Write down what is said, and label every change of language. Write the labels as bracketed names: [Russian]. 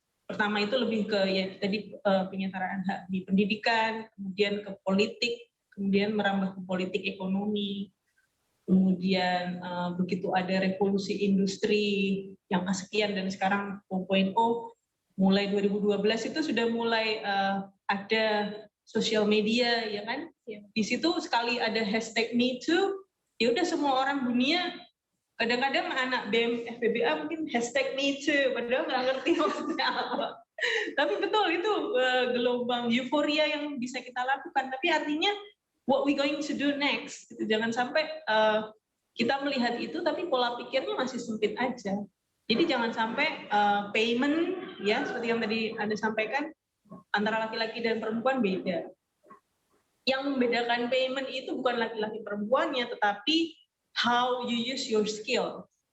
[Indonesian] Pertama itu lebih ke ya tadi penyetaraan hak di pendidikan, kemudian ke politik, kemudian merambah ke politik ekonomi, kemudian begitu ada revolusi industri yang kesekian dan sekarang 4.0, mulai 2012 itu sudah mulai ada sosial media, ya kan? Di situ sekali ada hashtag #MeToo, ya udah semua orang dunia. Kadang-kadang anak BEM FBBA mungkin hashtag #MeToo, padahal nggak ngerti maksudnya apa. Tapi betul itu gelombang euforia yang bisa kita lakukan. Tapi artinya [English] what we going to do next? [Indonesian] Gitu. Jangan sampai kita melihat itu tapi pola pikirnya masih sempit aja. Jadi jangan sampai payment ya seperti yang tadi Anda sampaikan antara laki-laki dan perempuan beda. Yang membedakan payment itu bukan laki-laki perempuannya, tetapi [English] how you use your skill.